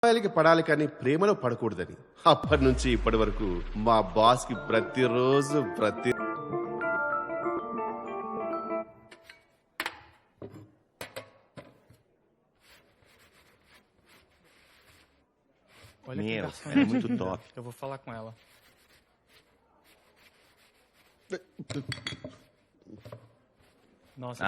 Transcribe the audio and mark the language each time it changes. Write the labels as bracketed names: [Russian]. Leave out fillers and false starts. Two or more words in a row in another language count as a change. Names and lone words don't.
[Telugu] అమ్మాయిలకి పడాలి కానీ ప్రేమలో పడకూడదని అప్పటి నుంచి ఇప్పటి వరకు మా బాస్ కి ప్రతిరోజు [Portuguese] Olha que Meu, garçom. ela é muito top. Eu vou falar com ela. Nossa,